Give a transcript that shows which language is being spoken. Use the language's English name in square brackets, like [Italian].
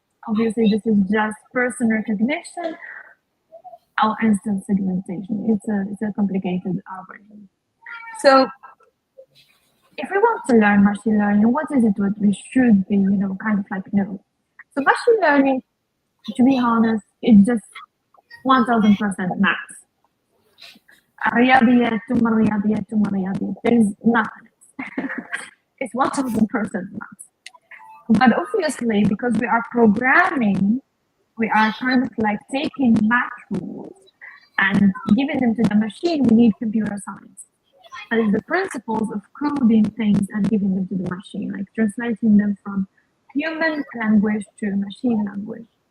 [English] Obviously, this is just person recognition or instant segmentation. It's a complicated algorithm. So if we want to learn machine learning, what is it what we should be, kind of like know? So machine learning, to be honest, it's just 1000% max. [Arabic] الرياضيات ثم الرياضيات ثم الرياضيات. [English] There is nothing. It's 1000% max. But obviously, because we are programming, we are kind of like taking math rules and giving them to the machine. We need computer science. That is the principles of coding things and giving them to the machine, like translating them from human language to machine language.